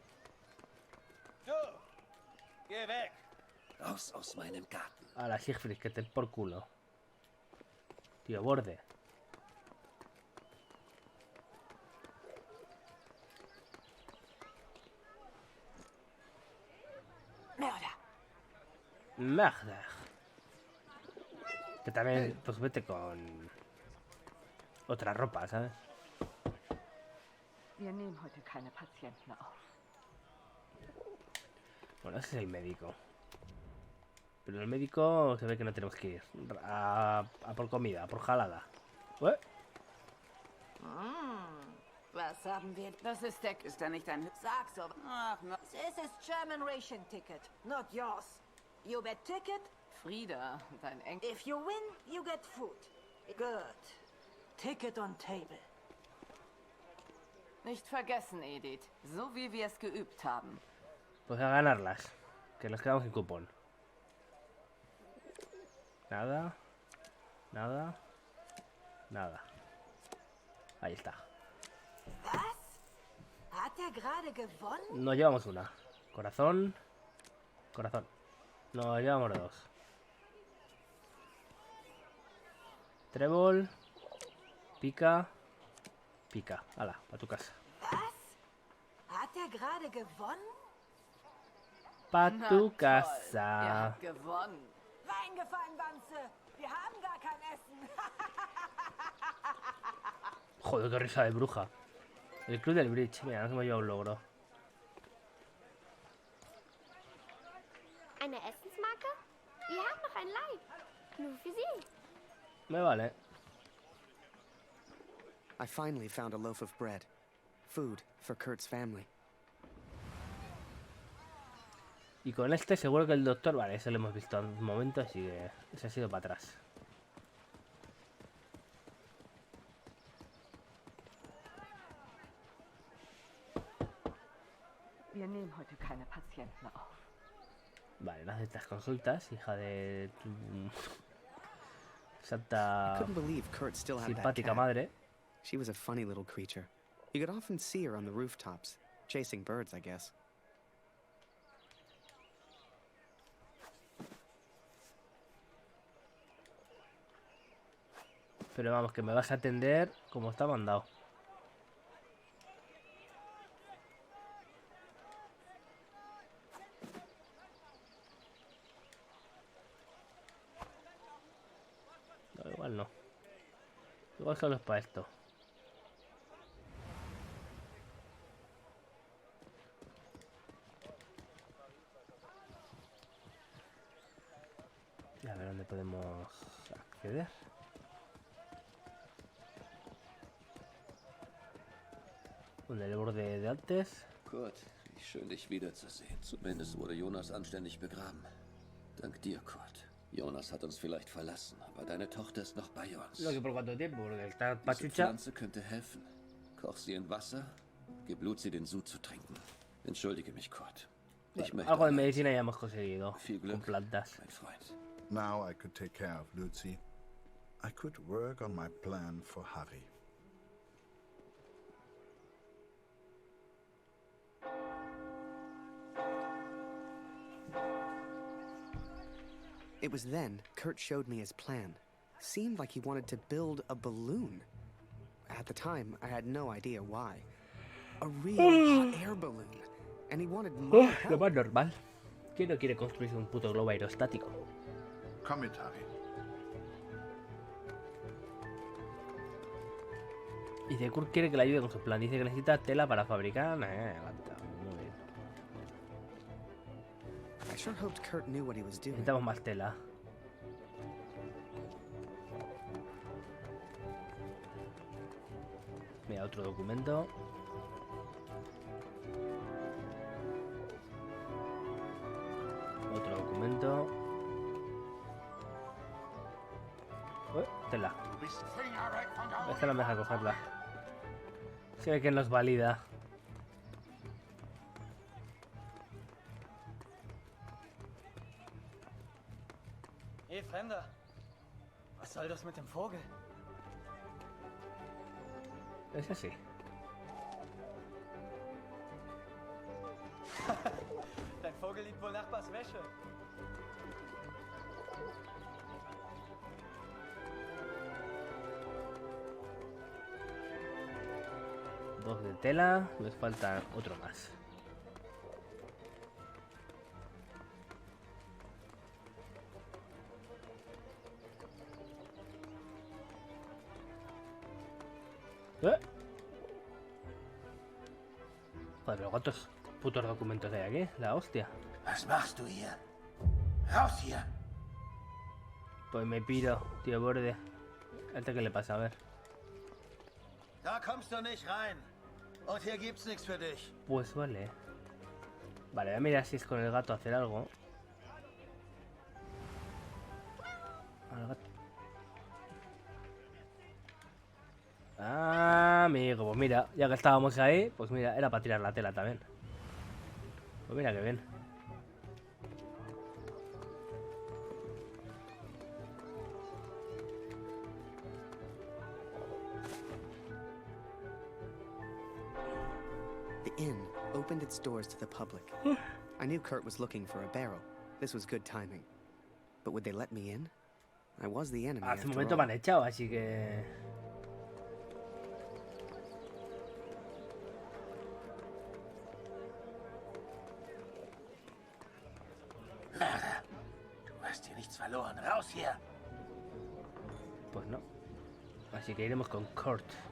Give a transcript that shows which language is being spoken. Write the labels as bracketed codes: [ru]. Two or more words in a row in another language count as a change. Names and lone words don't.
[de] Geh weg! Raus aus meinem Garten. [es] A la Siegfried, que te por culo. Tío, borde. [de] Mörder. Mörder. [es] Que también, pues vete con otra ropa, ¿sabes? [de] Wir nehmen heute keine Patienten auf. [es] Bueno, ese es el médico. Pero el médico se ve que no tenemos que ir. A por comida, a por jalada. ¿Eh? [de] Was haben wir? Das ist der... Ist da nicht ein... Sag so. Ach, [es] no. [en] This is German ration ticket, not yours. You bet ticket? [de] Frieda, dein Enkel. [en] If you win, you get food. Good. Ticket on table. [de] Nicht vergessen, Edith. So wie wir es geübt haben. [es] Pues a ganarlas. Que nos quedamos sin cupón. Nada. Nada. Nada. Ahí está. [de] Hat er gerade gewonnen? [es] Nos llevamos una. Corazón. Corazón. Nos llevamos dos. Trébol. Pica. Pica. Hala, a tu casa. [de] Hat er gerade gewonnen? [es] Pa tu [de] Ihr [es] casa. [de] habt gewonnen. Reingefallen, Wanze. Wir haben gar kein Essen. [es] Joder, qué risa de bruja. El club del bridge. Mira, nos hemos llevado un logro. [de] eine Essensmarke? Wir haben noch ein Leib. Nur für Sie. [es] Me vale. [en] I finally found a loaf of bread. Food for Kurt's family. [es] Y con este seguro que el doctor... Vale, eso lo hemos visto en un momento, así que ese ha sido para atrás. Wir nehmen heute keine Patienten auf. Vale, no haces estas consultas, hija de tu... Santa... [en] I couldn't believe Kurt still had that [es] simpática [en] cat. [es] madre. [en] She was a funny little creature. You could often see her on the rooftops, chasing birds, I guess. [es] Pero vamos, que me vas a atender como está mandado. No, igual no. Igual solo es para esto. Y a ver dónde podemos acceder. [de] Und der [es] Borde de antes. [de] Kurt, wie schön dich wiederzusehen. Zumindest wurde Jonas anständig begraben. Dank dir, Kurt. Jonas hat uns vielleicht verlassen, aber deine Tochter ist noch bei uns. [es] Lo que por cuánto tiempo, porque está [de] Diese [es] pachucha. [de] Pflanze könnte helfen. Koch sie in Wasser, gib Blut sie den Sud zu trinken. Entschuldige mich, Kurt. Ich möchte [es] Algo de medicina ya hemos conseguido. [de] Viel Glück, [es] Con plantas. [de] mein Freund. [en] Now I could take care of Lucy. I could work on my plan for Harry. It was then Kurt showed me his plan. Seemed like he wanted to build a balloon. At the time, I had no idea why. A real hot air balloon. And he wanted more [es] Lo [en] help. [es] más normal. ¿Quién no quiere construirse un puto globo aerostático? [en] Come it, Harry. [es] Y dice Kurt quiere que le ayude con su plan. Dice que necesita tela para fabricar. Aguanta. Muy bien. I sure hoped Kurt knew what he was doing. Necesitamos más tela. Mira, otro documento. Otro documento. Tela. Esta no me deja cogerla. Se ve que nos valida. [de] Hey, Fremder. Was soll das mit dem Vogel? [es] Es así. [de] Dein Vogel liebt wohl Nachbars Wäsche. [es] Dos de tela. Les falta otro más. Joder, pero ¿cuántos putos documentos hay aquí? La hostia. [de] Was machst du hier? Raus hier! [es] Pues me piro, tío borde. ¿A este qué le pasa? A ver. [de] Da kommst du nicht rein. Und hier gibt's nichts für dich. [es] Pues vale. Vale, voy a mirar si es con el gato hacer algo. Al gato. Ah, amigo, pues mira, ya que estábamos ahí, pues mira, era para tirar la tela también. Pues mira que bien. [en] The inn opened its doors to the public. I knew Kurt was looking for a barrel. This was good timing. But would they let me in? I was the enemy [es] Hace [en] after [es] un momento [en] all. [es] me han echado, así que... [de] Du hast hier nichts verloren. Raus hier! [es] Pues no. Así que iremos con Kurt.